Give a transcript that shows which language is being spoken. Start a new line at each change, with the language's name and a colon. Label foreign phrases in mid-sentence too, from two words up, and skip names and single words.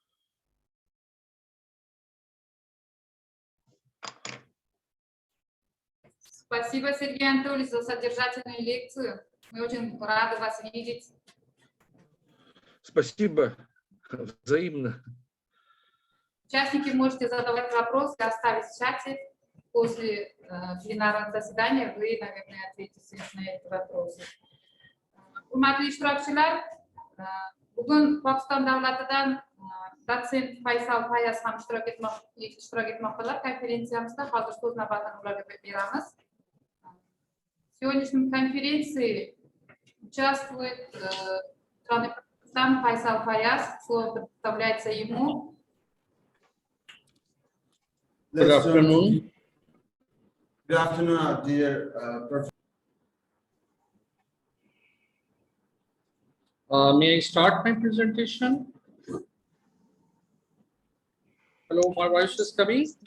Russian: Спасибо, Сергей Анатольевич, за содержательную лекцию. Мы очень рады вас видеть. Спасибо. Взаимно. Участники можете задавать вопросы, оставить в чате. После пленарного заседания вы, наверное, ответите на эти вопросы.
Uzbek: Hurmatli ishtirokchilar, bugun Pokiston davlatidan dotsent Faysal Fayaz ham ishtirok etmoqdalar konferensiyamizda. Hozir so'z navbatini ularga beramiz.
Russian: В сегодняшней конференции участвует страны Пакистан Файсал Фаяз. Слово предоставляется ему.
English: Good afternoon. Good afternoon, dear May I start my presentation? Hello, my voice is coming.